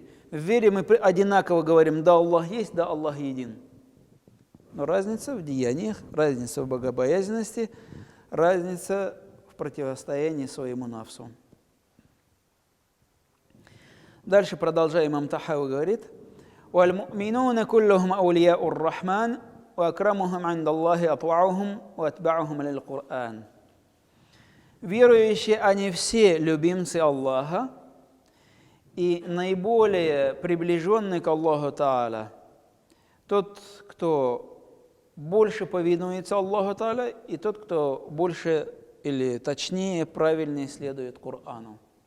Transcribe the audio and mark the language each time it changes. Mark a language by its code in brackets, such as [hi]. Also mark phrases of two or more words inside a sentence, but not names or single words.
[ru] В вере мы одинаково говорим: да, Аллах есть, да, Аллах един. Но разница в деяниях, разница в богобоязненности, разница в противостоянии своему нафсу. Дальше продолжая, имам Тахави говорит: [ar] «والمؤمنون كلهم أولياء الرحمن، وأكرمهم عند الله أطوعهم، وأتبعهم للقرآن». [ru] Верующие, они все любимцы Аллаха, и наиболее приближенный к Аллаху Та'аля, тот, кто больше повинуется Аллаху Та'аля, и тот, кто больше или точнее, правильнее следует Корану.